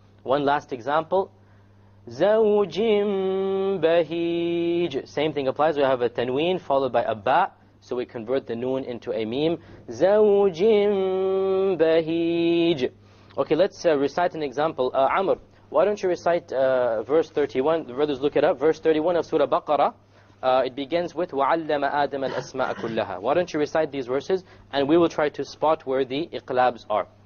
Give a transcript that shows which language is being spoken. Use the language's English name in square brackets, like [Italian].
[English] One last example. Zawjin bahij. Same thing applies. We have a Tanween followed by a Ba. So we convert the noon into a meme. [Arabic] زَوْجٍ بَهِيجٍ. [English] Okay, let's recite an example. Amr, why don't you recite verse 31? The brothers look it up. Verse 31 of Surah Baqarah. It begins with [Arabic] وَعَلَّمَ آدَمَ الْأَسْمَاءَ كُلَّهَا. [English] Why don't you recite these verses, and we will try to spot where the iqlabs are.